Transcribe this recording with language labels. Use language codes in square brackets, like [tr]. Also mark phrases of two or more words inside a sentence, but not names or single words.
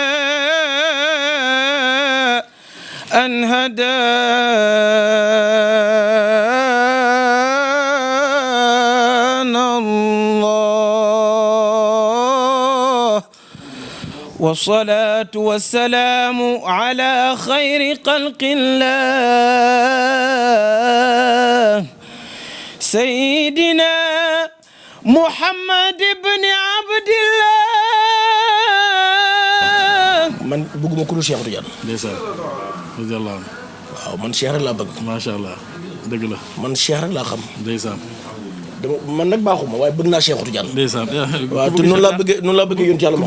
[ar] أن هدانا الله والصلاة والسلام على خير خلق الله سيدنا محمد بن عبد الله [wo] man bëgguma ku dul Cheikh Tidiane. [ar] ndeysaan رضي الله عنه. [wo] waaw man Cheikh rek laa bëgg. [ar] ما شاء الله [wo] dëgg la. man Cheikh rek laa xam. ndeysaan. man nag baaxuma waaye bëgg naa Cheikhou Tidiane. ndeysaan waaw te noonu laa bëggee yonent yàlla